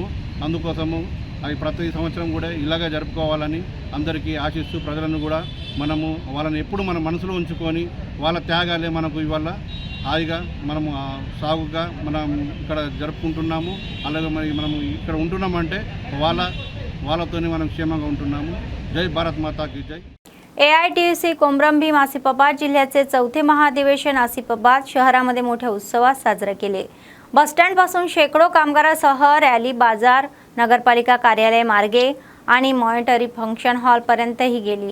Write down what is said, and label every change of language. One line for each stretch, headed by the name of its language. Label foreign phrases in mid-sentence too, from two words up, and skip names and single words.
Telugu: అందుకోసము అవి ప్రతి సంవత్సరం కూడా ఇలాగే జరుపుకోవాలని అందరికీ ఆశిస్తూ ప్రజలను కూడా మనము వాళ్ళని ఎప్పుడు మన మనసులో ఉంచుకొని వాళ్ళ త్యాగాలే మనకు ఇవాళ హాయిగా మనము సాగుగా మనం ఇక్కడ జరుపుకుంటున్నాము. అలాగే మరి మనము ఇక్కడ ఉంటున్నామంటే వాళ్ళతోనే మనం క్షేమంగా ఉంటున్నాము.
Hindi: जय भारत माता की जय.
Marathi: AITUC कोमरम भीम आसिफाबाद जिल्ह्याचे चौथे महाधिवेशन आसिफाबाद शहरामध्ये मोठ्या उत्सवात साजरे केले. बसस्टँड पासून शेकडो कामगारांसह रॅली, बाजार, नगरपालिका कार्यालय मार्गे आणि मॉनिटरी फंक्शन हॉल पर्यंत ही गेली.